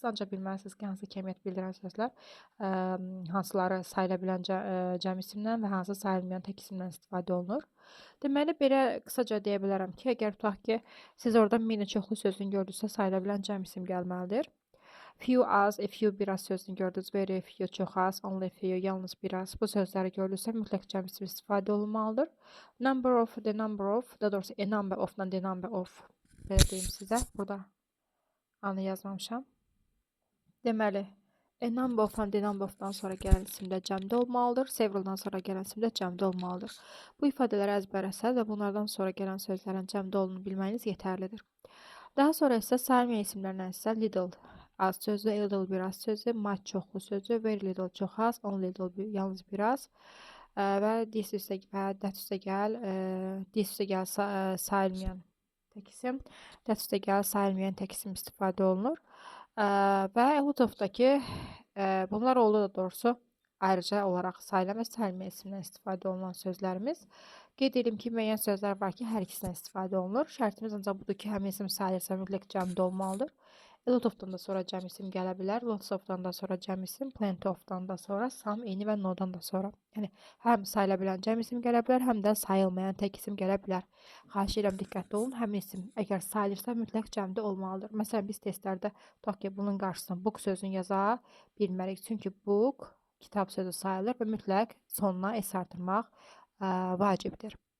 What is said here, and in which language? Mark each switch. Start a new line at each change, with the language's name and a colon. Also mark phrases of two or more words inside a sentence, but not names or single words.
Azerbaijani: Ancaq bilməlisiniz ki, hansı kəmiyyət bildirən sözlər hansıları sayıla bilən cəm isimdən və hansı sayılmayan tək isimdən istifadə olunur. Deməli, belə qısaca deyə bilərəm ki, əgər tutaq ki, siz orada mini çoxlu sözünü gördünüzsə, sayıla bilən cəm isim gəlməlidir. Few az,
English: a few
Azerbaijani: biraz sözünü gördünüz.
English: Very few
Azerbaijani: çox az,
English: only few
Azerbaijani: yalnız biraz. Bu sözləri gördünüzsə mütləq cəm ismi istifadə olunmalıdır. Number of, the number of, daha doğrusu
English: a number of-dan the number of.
Azerbaijani: Belə deyim sizə. Burada anı yazmamışam. Deməli,
English: a number of-dan the number of-dan
Azerbaijani: sonra gələn isim də cəmdə olmalıdır. Several'dan sonra gələn isim də cəmdə olmalıdır. Bu ifadələri əzbərləsəz və bunlardan sonra gələn sözlərin cəmdə olduğunu bilməyiniz yetərlidir. Daha sonra isə sayılmayan isimlərdən isə little az sözü,
English: a little
Azerbaijani: biraz sözü, much çoxlu sözü,
English: very little
Azerbaijani: çox az,
English: only little
Azerbaijani: yalnız biraz və this üstə və that üstə gəl, this üstə gəl sayılmayan tək isim, that üstə gəl sayılmayan tək isim istifadə olunur. Və
English: a lot of-dakı
Azerbaijani: bunlar oldu da doğrusu ayrıca olaraq sayılan və sayılmayan isimdən istifadə olunan sözlərimiz. Qeyd edim ki, müəyyən sözlər var ki, hər ikisindən istifadə olunur. Şərtimiz ancaq budur ki, həmin isim sayılırsa mütləq cəmdə olmalıdır.
English: A lot of-dan
Azerbaijani: da sonra cəm isim gələ bilər.
English: Lots of-dan
Azerbaijani: da sonra cəm isim,
English: plenty of-dan
Azerbaijani: da sonra,
English: some, any
Azerbaijani: və no-dan da sonra. Yəni, həm sayıla bilən cəm isim gələ bilər, həm də sayılmayan tək isim gələ bilər. Xahiş edirəm, diqqətli olun. Həmin isim əgər sayılırsa mütləq cəmdə olmalıdır. Məsələn, biz testlərdə tutaq ki, bunun qarşısına book sözünü yaza bilmərik. Çünki book kitab sözü sayılır və mütləq sonuna s artırmaq vacibdir.